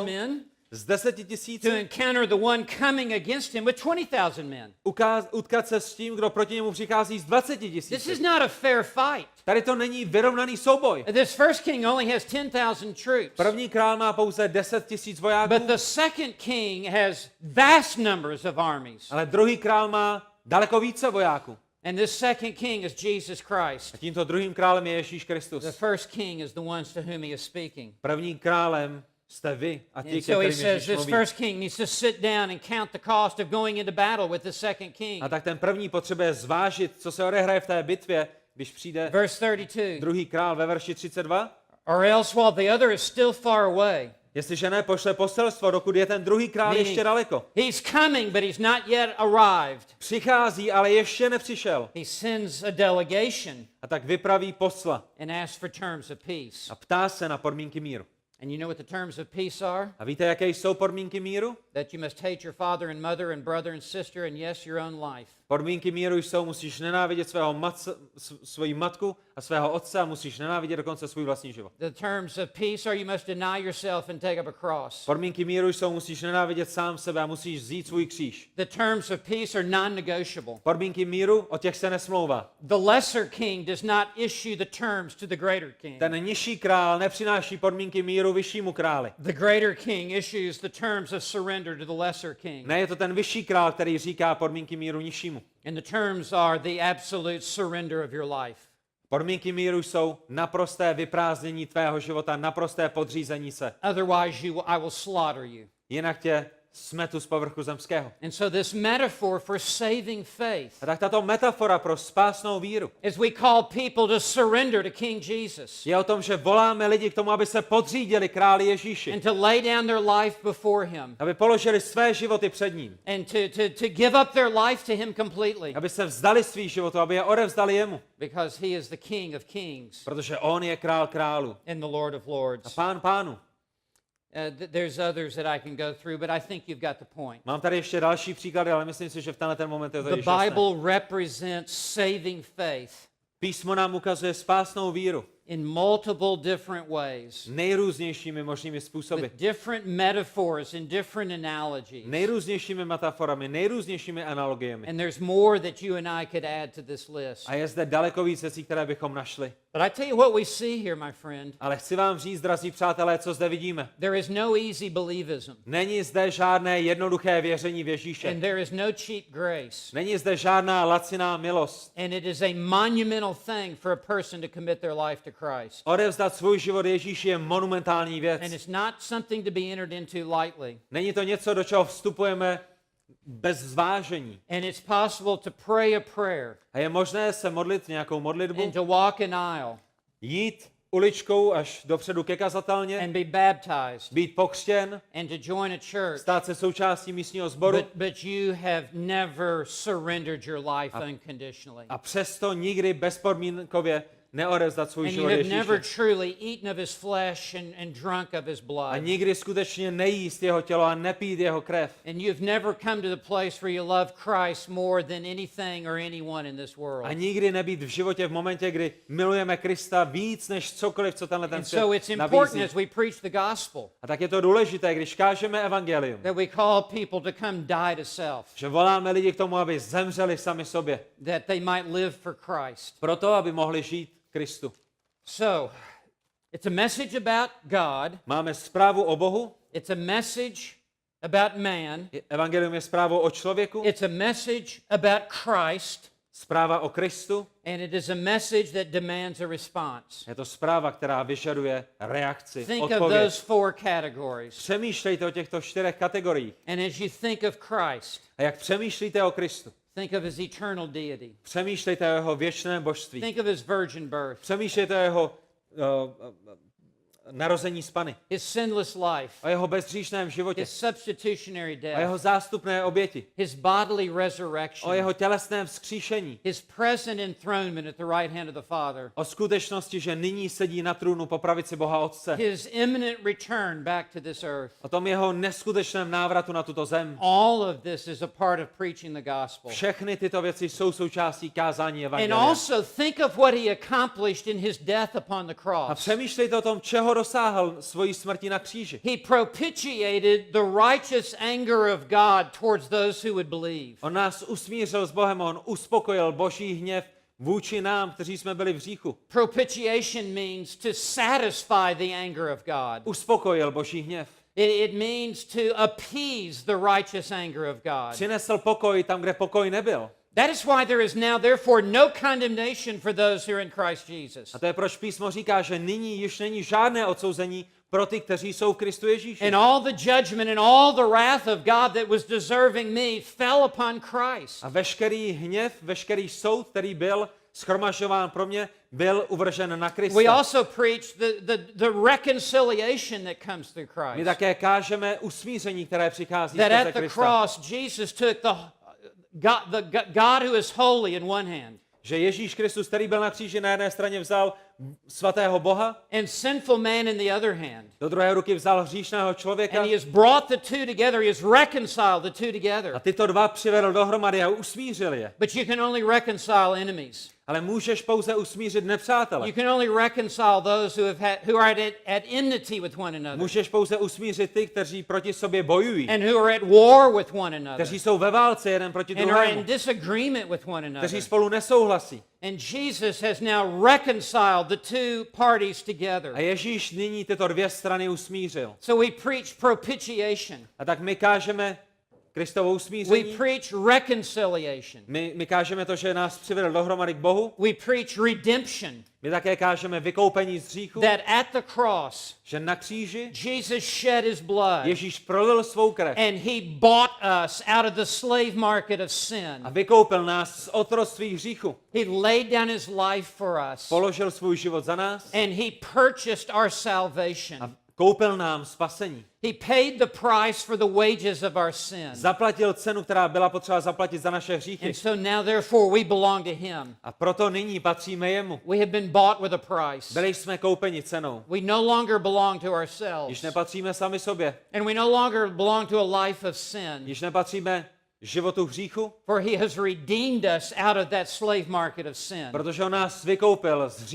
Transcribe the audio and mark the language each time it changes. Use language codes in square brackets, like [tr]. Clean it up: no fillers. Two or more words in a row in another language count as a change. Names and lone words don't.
[en] men [cs] z 10 [en] to [cs] 000 [en] encounter the one coming against him with 20,000 men. [cs] utkat se s tím, kdo proti němu přichází z 20 [en] This [cs] 000. [en] is not a fair fight. [cs] Tady to není vyrovnaný souboj. [en] This first king only has 10,000 troops. [cs] První král má pouze 10 000 vojáků, [en] But the second king has vast numbers of armies. [cs] ale druhý král má daleko více vojáků. [en] And this second king is Jesus Christ. [cs] A tímto druhým králem je Ježíš Kristus. [en] The first king is the ones to whom he is speaking. [cs] Prvním králem jste vy a ti, [en] And so he [cs] kterým [en] says [cs] Ježíš [en] this [cs] mluví. [en] first king needs to sit down and count the cost of going into battle with the second king. [cs] A tak ten první potřebuje zvážit, co se odehraje v té bitvě, když přijde [en] Verse 32. [cs] druhý král ve verši 32. [en] Or else while the other is still far away. [cs] Jestliže ne, pošle poselstvo, dokud je ten druhý král [en] Meaning, [cs] ještě daleko. [en] He's coming, but he's not yet arrived. [cs] Přichází, ale ještě nepřišel. [en] He sends a delegation [cs] A tak vypraví posla [en] and asks for terms of peace. [cs] a ptá se na podmínky míru. [en] And you know what the terms of peace are? [cs] A víte, jaké jsou podmínky míru? [en] That you must hate your father and mother and brother and sister and yes, your own life. [cs] Podmínky míru jsou, musíš nenávidět svoji matku a svého otce a musíš nenávidět dokonce svůj vlastní život. [en] The terms of peace are you must deny yourself and take up a cross. [cs] Podmínky míru jsou, musíš nenávidět sám sebe a musíš vzít svůj kříž. [en] The terms of peace are non-negotiable. [cs] Podmínky míru, o těch se nesmlouvá. [en] The lesser king does not issue the terms to the greater king. [cs] Ten nižší král nepřináší podmínky míru vyššímu králi. [en] The greater king issues the terms of surrender to the lesser king. [cs] Ne, je to ten vyšší král, který říká podmínky míru nižšímu. [en] And the terms are the absolute surrender of your life. [cs] Podmínky míru jsou naprosté vyprázdnění tvého života, naprosté podřízení se. [en] Otherwise I will slaughter you. [cs] Jinak tě smetu z povrchu zemského. [en] And so this metaphor for saving faith, [cs] A tak tato metafora pro spásnou víru [en] as we call people to surrender to King Jesus [cs] je o tom, že voláme lidi k tomu, aby se podřídili králi Ježíši. [en] and to lay down their life before him [cs] Aby položili své životy před ním. [en] and to give up their life to him completely [cs] Aby se vzdali svých životů, aby je odevzdali jemu. [en] because he is the King of kings [cs] Protože on je král králů [en] and the Lord of [cs] a [en] lords. [cs] pán pánů. [en] There's others that I can go through, but I think you've got the point. [cs] Mám tady ještě další příklady, ale myslím si, že v tenhle moment je to [en] The [cs] již jasné. [en] Bible represents saving faith [cs] Písmo nám ukazuje spásnou víru [en] in multiple different ways, [cs] nejrůznějšími možnými způsoby. [en] with different metaphors and different analogies. [cs] Nejrůznějšími metaforami, nejrůznějšími analogiemi. [en] And there's more that you and I could add to this list. [cs] A je zde daleko víc věcí, které bychom našli. [en] But I tell you what we see here, my friend. [cs] Ale chci vám říct, drazí přátelé, co zde vidíme. [en] There is no easy believism. [cs] Není zde žádné jednoduché věření v Ježíše. [en] And there is no cheap grace. [cs] Není zde žádná laciná milost. [en] And it is a monumental thing for a person to commit their life to Christ. [cs] Odevzdat svůj život Ježíši je monumentální věc. [en] And it's not something to be entered into lightly. [cs] Není to něco, do čeho vstupujeme bez zvážení. [en] And it's possible to pray a prayer [cs] A je možné se modlit nějakou modlitbu, [en] and to walk an aisle [cs] jít uličkou až dopředu ke kazatelně, [en] and be baptized [cs] být pokřtěn, [en] and to join a church. [cs] stát se součástí místního sboru [en] But you have never surrendered your life unconditionally. [cs] a přesto nikdy bezpodmínkově neodevzdat svůj [en] And you [cs] život [en] have never [cs] Ježíši. [en] truly eaten of his flesh and drunk of his blood. [cs] A nikdy skutečně nejíst jeho tělo a nepít jeho krev. [en] And you've never come to the place where you love Christ more than anything or anyone in this world. [cs] A nikdy nebýt v životě v momentě, kdy milujeme Krista víc než cokoliv, co tenhle ten [en] And [cs] svět [en] so it's important [cs] nabízí. [en] as we preach the gospel [cs] A tak je to důležité, když kážeme evangelium, [en] that we call people to come die to self, [cs] že voláme lidi k tomu, aby zemřeli sami sobě, [en] that they might live for Christ. [cs] proto, aby mohli žít Kristu. [en] So, it's a message about God. [cs] Máme zprávu o Bohu, [en] It's a message about man. [cs] evangelium je zprávou o člověku, [en] It's a message about Christ. [cs] zpráva o Kristu, [en] And it is a message that demands a response. [cs] je to zpráva, která vyžaduje reakci, [en] Think of [cs] odpověď. [en] those four categories. [cs] Přemýšlejte o těchto 4 kategoriích. [en] And as you think of Christ, [cs] A jak přemýšlíte o Kristu? [en] think of his eternal deity. [cs] Přemýšlejte o jeho věčném božství. [en] Think of his virgin birth, [cs] Přemýšlejte o jeho narození z Panny, [en] his sinless life, [cs] o jeho bezhříšném životě, [en] his substitutionary [cs] o [en] death, [cs] jeho zástupné oběti, [en] his bodily [cs] o [en] resurrection, [cs] jeho tělesném vzkříšení, [en] his present enthronement at the right hand of the Father, [cs] o skutečnosti, že nyní sedí na trůnu po pravici Boha Otce, [en] his imminent return back to this earth. [cs] o tom jeho neskutečném návratu na tuto zem. [en] All of this is a part of preaching the gospel. [cs] Všechny tyto věci jsou součástí kázání [en] And [cs] evangelia. [en] also think of what he accomplished in his death upon the [cs] A [en] cross. [cs] přemýšlejte o tom, čeho dosáhl svojí smrtí na kříži. [en] He propitiated the righteous anger of God towards those who would believe. [cs] On nás usmířil s Bohem, on uspokojil Boží hněv vůči nám, kteří jsme byli v hříchu. [en] Propitiation means to satisfy the anger of God. [cs] Uspokojil Boží hněv. [en] It means to appease the righteous anger of God. [cs] Přinesl pokoj tam, kde pokoj nebyl. [en] That is why there is now therefore no condemnation for those who are in Christ Jesus. [cs] A to je proč písmo říká, že nyní již není žádné odsouzení pro ty, kteří jsou v Kristu Ježíši. [en] And all the judgment and all the wrath of God that was deserving me fell upon Christ. [cs] A veškerý hněv, veškerý soud, který byl shromažďován pro mě, byl uvržen na Krista. [en] We also preach the reconciliation that comes through [cs] My [en] Christ. [cs] také kážeme usmíření, které přichází [en] That [cs] skrze [en] at the [cs] Krista. [en] cross Jesus took God who is holy in one hand [cs] Že Ježíš Kristus, který byl na kříži, na jedné straně vzal svatého Boha, [en] and sinful man in the other hand. [cs] do druhé ruky vzal hříšného člověka [en] And he has brought the two together. He has reconciled the two together. [cs] a tyto dva přivedl dohromady a usmířil je. [en] But you can only reconcile enemies. [cs] Ale můžeš pouze usmířit nepřátele. [en] You can only reconcile those who are at enmity with one another [cs] Můžeš pouze usmířit ty, kteří proti sobě bojují, [en] and who are at war with one another [cs] kteří jsou ve válce jeden proti [en] and are in [cs] druhému, [en] disagreement with one another. [cs] kteří spolu nesouhlasí. [en] And Jesus has now reconciled the two parties together. [cs] A Ježíš nyní tyto dvě strany usmířil. [en] So we preach propitiation. [cs] A tak my kážeme Kristovo [en] We [cs] usmíření, [en] preach reconciliation. [cs] my kážeme to, že nás přivedl dohromady k Bohu, [en] We preach redemption. [cs] my také kážeme vykoupení z hříchu, [en] That at the cross, [cs] že na kříži [en] Jesus shed his blood [cs] Ježíš prolil svou krev [en] and he bought us out of the slave market of sin. [cs] a vykoupil nás z otroctví hříchu. [en] He laid down his life for us [cs] Položil svůj život za nás [en] and he purchased our [cs] a [en] salvation. [cs] koupil nám spasení. [en] He paid the price for the wages of our sin. [cs] Zaplatil cenu, která byla potřeba zaplatit za naše hříchy. [en] And so now therefore we belong to him. [cs] A proto nyní patříme jemu. [en] We have been bought with a price. [cs] Byli jsme koupeni cenou. [en] We no longer belong to [cs] Již [en] ourselves. [cs] nepatříme sami sobě. [en] And we no longer belong to a life of sin. [cs] Již nepatříme životu hříchu, [en] For he has redeemed us out of that slave market of sin. [cs] protože on nás vykoupil z